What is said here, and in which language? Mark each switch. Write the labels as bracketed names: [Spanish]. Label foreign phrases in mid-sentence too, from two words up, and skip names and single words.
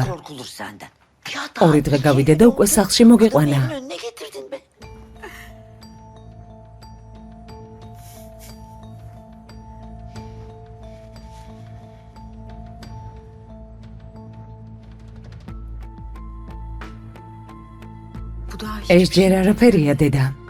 [Turkish] Korkulur senden. Ya [Georgian] ორი დღე გავიდე და უკვე სახლში მოგიყვანა. [Turkish] Evin önüne getirdin be. [Georgian] ეს ჯერ არაფერია, დედა.